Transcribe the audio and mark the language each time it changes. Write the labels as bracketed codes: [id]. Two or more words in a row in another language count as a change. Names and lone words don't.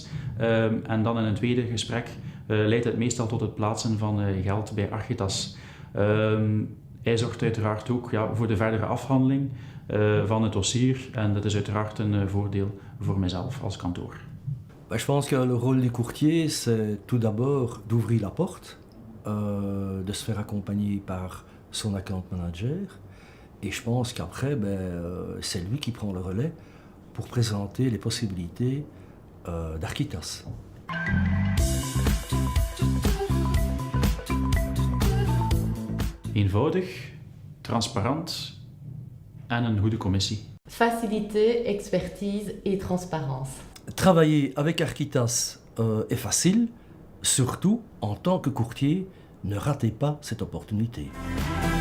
[nl] En dan in een tweede gesprek leidt het meestal tot het plaatsen van geld bij Architas. Hij zorgt uiteraard ook voor de verdere afhandeling van het dossier en dat is uiteraard een voordeel voor mijzelf als kantoor. [fr] Je pense que le rôle du courtier, c'est tout d'abord d'ouvrir la porte, de se faire accompagner par son [en] account manager. [fr] Et je pense qu'après, c'est lui qui prend le relais pour présenter les possibilités d'Architas. [nl] Eenvoudig, transparant en een goede commissie. [fr] Facilité, expertise et transparence. Travailler avec Architas est facile, surtout en tant que courtier, ne ratez pas cette opportunité.